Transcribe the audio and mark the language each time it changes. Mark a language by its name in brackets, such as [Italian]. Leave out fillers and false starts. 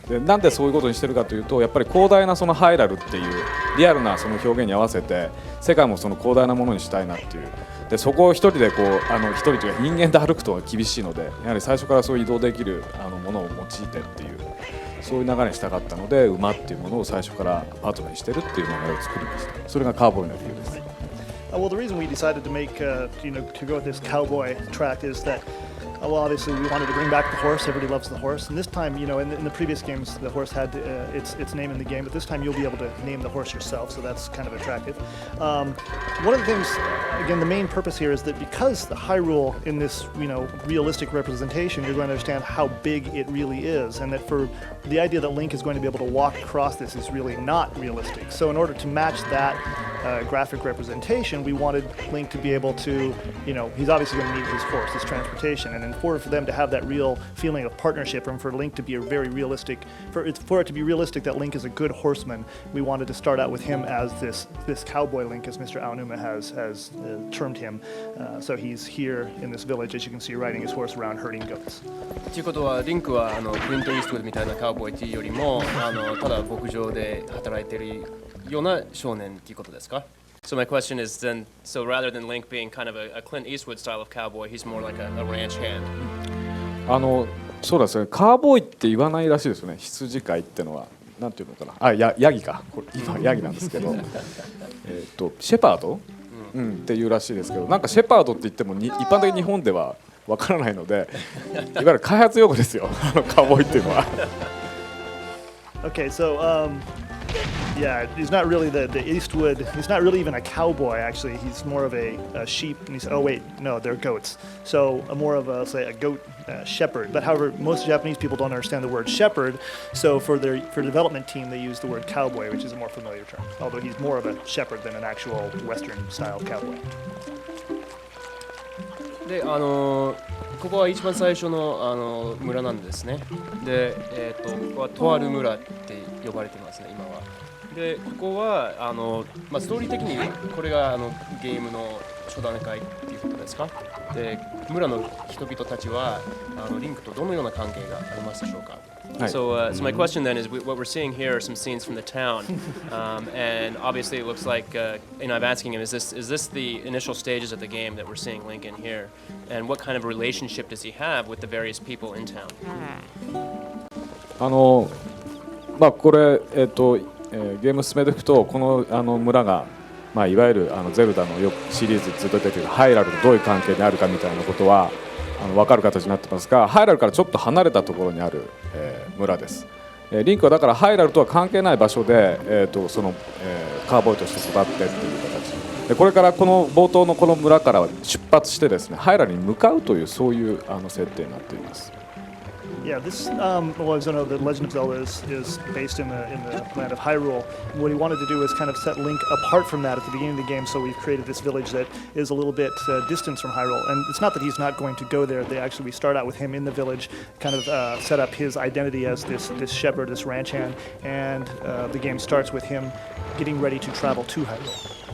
[Japanese] でなんでそういうことにしてるかというと、やっぱり広大なそのハイラルっていうリアルなその表現に合わせて世界もその広大なものにしたいなっていう。でそこを一人で一人というか人間で歩くとは厳しいので、やはり最初からそういう移動できるものを用いてっていう、そういう流れにしたかったので、馬っていうものを最初からパートナーにしてるっていう流れを作りました。それがカウボーイの理由です。 [English] Well, the reason we decided to make, to go with this cowboy track is that, well, obviously we wanted to bring back the horse. Everybody loves the horse, and this time, in the previous games, the horse had its name in the game, but this time you'll be able to name the horse yourself, so that's kind of attractive. One of the things, again, the main purpose here is that because the Hyrule in this, realistic representation, you're going to understand how big it really is, and that for the idea that Link is going to be able to walk across this is really not realistic. So in order to match that graphic representation, we wanted Link to be able to, he's obviously going to need his horse, his transportation, and in order for them to have that real feeling of partnership and for Link to be a very realistic, for it to be realistic that Link is a good horseman, we wanted to start out with him as this cowboy Link, as Mr. Aonuma has termed him. So he's here in this village, as you can see, riding his horse around herding goats. [Japanese] ということは、リンクはクリント・イーストウッドみたいなカウボーイというよりも、ただ牧場で働いているような少年ということですか？ [English] So my question is then, so rather than Link being kind of a Clint Eastwood style of cowboy, he's more like a ranch hand. [Japanese] そうですね、カーボーイって言わないらしいですよね、羊飼いってのは。なんていうのかな、ヤギか、これ今ヤギなんですけどシェパード、っていうらしいですけど、なんかシェパードって言っても一般的に日本ではわからないので、いわゆる開発用語ですよカーボーイっていうのは。 [English] Okay, so yeah, he's not really the Eastwood. He's not really even a cowboy. Actually, he's more of a sheep. And he's no, they're goats. So more of a goat shepherd. But however, most Japanese people don't understand the word shepherd. So for development team, they use the word cowboy, which is a more familiar term. Although he's more of a shepherd than an actual Western style cowboy. [Japanese] でここは一番最初の村なんですね。で、ここはとある村って呼ばれてますね、今は。で、ここはストーリー的にこれがゲームの初段階っていうことですか？で、村の人々たちはリンクとどのような関係がありますでしょうか？ [English] So my question then is, what we're seeing here are some scenes from the town, and obviously it looks like, I'm asking him, is this the initial stages of the game that we're seeing Link in here, and what kind of relationship does he have with the various people in town? [Japanese] これゲーム進めていくと、この村がいわゆるゼルダのシリーズずっと出ているハイラルとどういう関係にあるかみたいなことは分かる形になってますが、ハイラルからちょっと離れたところにある、村です。リンクはだからハイラルとは関係ない場所で、その、カーボーイとして育ってっていう形で、これからこの冒頭のこの村から出発してですね、ハイラルに向かうというそういう設定になっています。 [English] Yeah, this well, as I know, the Legend of Zelda is based in the land of Hyrule. And what he wanted to do is kind of set Link apart from that at the beginning of the game. So we've created this village that is a little bit distant from Hyrule. And it's not that he's not going to go there. We start out with him in the village, kind of set up his identity as this shepherd, this ranch hand, and the game starts with him getting ready to travel to Hyrule.